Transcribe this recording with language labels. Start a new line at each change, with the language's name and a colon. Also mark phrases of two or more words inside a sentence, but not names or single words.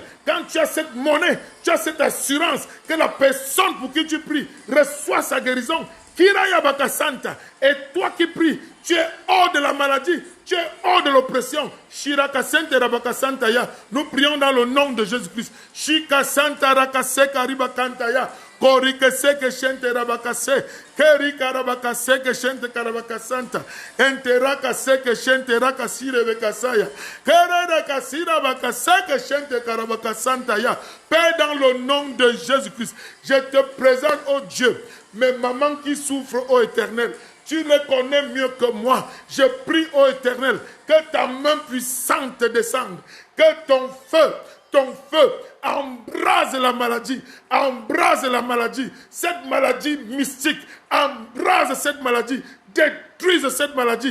French: Quand tu as cette monnaie, tu as cette assurance que la personne pour qui tu pries reçoit sa guérison. Et toi qui pries, tu es hors de la maladie, tu es hors de l'oppression. Nous prions dans le nom de Jésus-Christ. Shika Santa Rakaseka Ribakantaya. Korikeseke Shente Rabakase. Kerika Rabakaseke Shente Karabakasanta. Enterakaseke Shente Rakasire Bekasaya. Kerekasira Bakaseke Shente Karabakasantaya. Père, dans le nom de Jésus-Christ, je te présente, oh Dieu, mes mamans qui souffrent, ô Éternel, tu les connais mieux que moi. Je prie, ô Éternel, que ta main puissante descende, Que ton feu embrase la maladie, cette maladie mystique, embrase cette maladie, détruise cette maladie.